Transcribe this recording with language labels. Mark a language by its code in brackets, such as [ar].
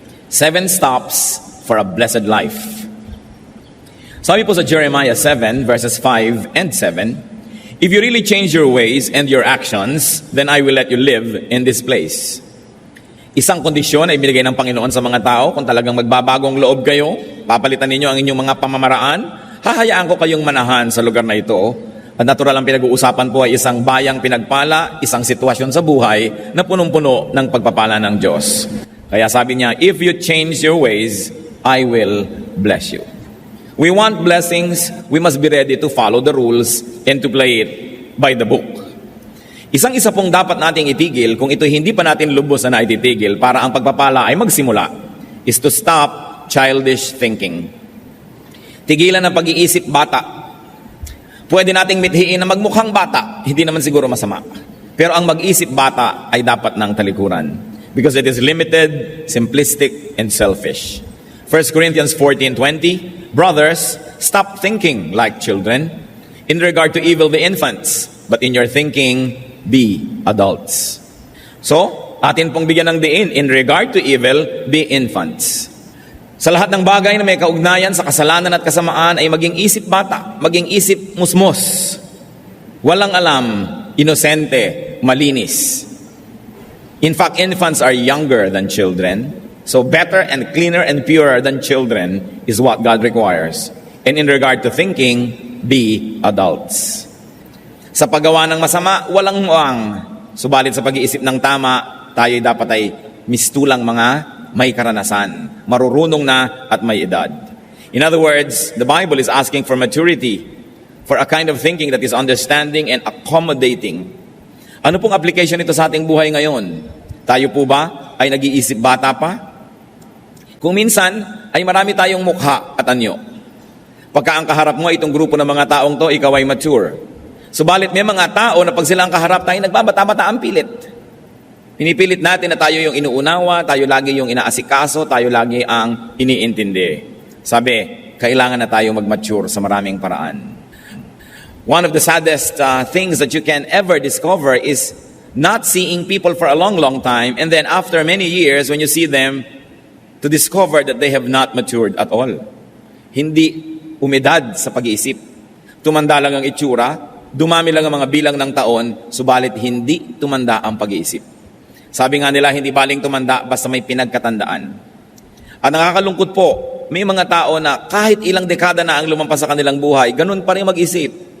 [en] 7 steps for a blessed life. [tl] Sabi po sa [en] Jeremiah 7 verses 5 and 7, "If you really change your ways and your actions, then I will let you live in this place." [tl] Isang kondisyon ay binigay ng Panginoon sa mga tao. Kung talagang magbabagong loob kayo, papalitan ninyo ang inyong mga pamamaraan, hahayaan ko kayong manahan sa lugar na ito. At natural ang pinag-uusapan po ay isang bayang pinagpala, isang sitwasyon sa buhay na punong-puno ng pagpapala ng Diyos. Kaya sabi niya, [en] "If you change your ways, I will bless you." We want blessings, we must be ready to follow the rules and to play it by the book. [tl] Isang-isa pong dapat nating itigil kung ito hindi pa natin lubos na naititigil para ang pagpapala ay magsimula [en] is to stop childish thinking. [tl] Tigilan ang pag-iisip bata. Pwede nating mithiin na magmukhang bata, hindi naman siguro masama. Pero ang mag-isip bata ay dapat ng talikuran [en] because it is limited, simplistic, and selfish. 1 Corinthians 14:20, "Brothers, stop thinking like children. In regard to evil, be infants, but in your thinking, be adults." So, [tl] atin pong bigyan ng diin, [en] in regard to evil, be infants. [tl] Sa lahat ng bagay na may kaugnayan sa kasalanan at kasamaan ay maging isip bata, maging isip musmos. Walang alam, inosente, malinis. [en] In fact, infants are younger than children. So better and cleaner and purer than children is what God requires. And in regard to thinking, be adults. [tl] Sa paggawa ng masama, walang muang. Subalit sa pag-iisip ng tama, tayo dapat ay mistulang mga may karanasan, marurunong na at may edad. [en] In other words, the Bible is asking for maturity, for a kind of thinking that is understanding and accommodating. [tl] Ano pong application nito sa ating buhay ngayon? Tayo po ba ay nag-iisip bata pa? Kung minsan, ay marami tayong mukha at anyo. Pagka ang kaharap mo itong grupo ng mga taong to, ikaw ay mature. Subalit may mga tao na pag sila ang kaharap tayo, nagbabata-bata ang pilit. Pinipilit natin na tayo yung inuunawa, tayo lagi yung inaasikaso, tayo lagi ang iniintindi. Sabi, kailangan na tayo mag-mature sa maraming paraan. [en] One of the saddest things that you can ever discover is not seeing people for a long, long time, and then after many years, when you see them, to discover that they have not matured at all. [tl] Hindi umidad sa pag-iisip. Tumanda lang ang itsura, dumami lang ang mga bilang ng taon, subalit hindi tumanda ang pag-iisip. Sabi nga nila, hindi baling tumanda basta may pinagkatandaan. At nakakalungkot po, may mga tao na kahit ilang dekada na ang lumampas sa kanilang buhay, ganun pa rin mag-isip.